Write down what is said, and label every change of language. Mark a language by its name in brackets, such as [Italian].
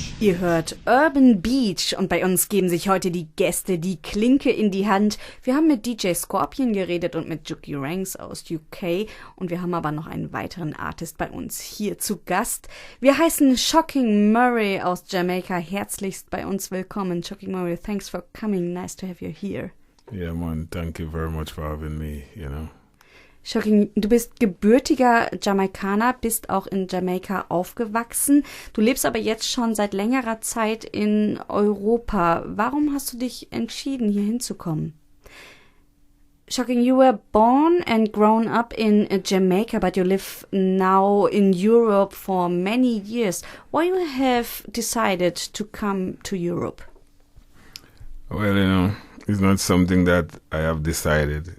[German] Ihr hört Urban Beach und bei uns geben sich heute die Gäste die Klinke in die Hand. Wir haben mit Deejay Scorpian geredet und mit Juki Ranks aus UK und wir haben aber noch einen weiteren Artist bei uns hier zu Gast. Wir heißen Shocking Murray aus Jamaika herzlichst bei uns willkommen. [English] Shocking Murray, thanks for coming. Nice to have you here. Yeah, man, thank you very much for having me, [German] Shocking, du bist gebürtiger Jamaikaner, bist auch in Jamaika aufgewachsen. Du lebst aber jetzt schon seit längerer Zeit in Europa. Warum hast du dich entschieden, hier hinzukommen? [English] Shocking, you were born and grown up in Jamaica, but you live now in Europe for many years. Why you have decided to come to Europe? Well, it's not something that I have decided.